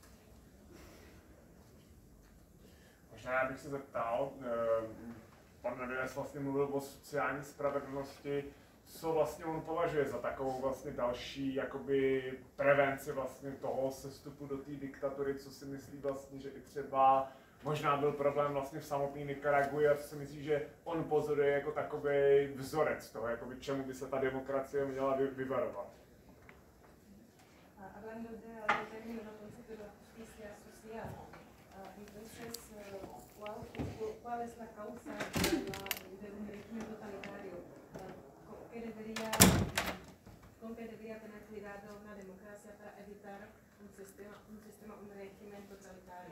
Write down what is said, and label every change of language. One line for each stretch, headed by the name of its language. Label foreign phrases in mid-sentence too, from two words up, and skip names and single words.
Czech: Možná já bych se zeptal, pan Navides vlastně mluvil o sociální spravedlnosti, co vlastně on považuje za takovou vlastně další jakoby prevenci vlastně toho sestupu do té diktatury, co si myslí vlastně, že i třeba možná byl problém vlastně v samotné Nikaragui a co si myslí, že on pozoruje jako takový vzorec toho, jakoby čemu by se ta demokracie měla vyvarovat.
Spanish: Hablando de algo término concepto de justicia social, entonces, ¿cuál es la causa de un régimen totalitario? ¿Con qué debería tener cuidado una democracia para evitar un régimen totalitario?